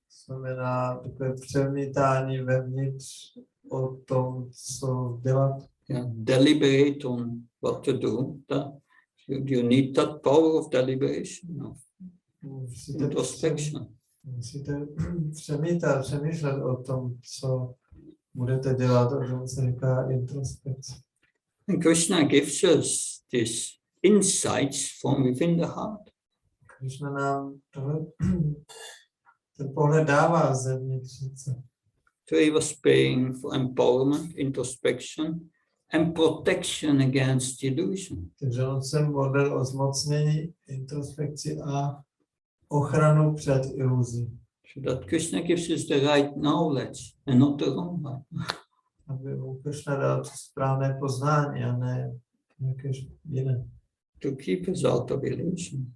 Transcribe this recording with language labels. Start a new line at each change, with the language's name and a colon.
Czech: Znamená takové přemítání vevnitř o tom, co dělat.
English: Deliberate on what to do. You need that power of deliberation, of introspection.
Czech: Musíte přemýšlet o tom, co budete dělat, o tom se říká introspekce.
English: And Krishna gives us this insights from within the heart.
Czech: Krishna nám tohle, ten pohled dává zevnitř srdce.
English: So he was praying for empowerment, introspection, and protection against illusion.
Czech: Takže on se modlil o zmocnění, introspekci a ochranu před iluzí.
English: So that Krishna gives us the right knowledge and not the wrong one.
Czech: Aby mu Krishna dal to správné poznání a ne nějaké jiné.
English: To keep us out of illusion.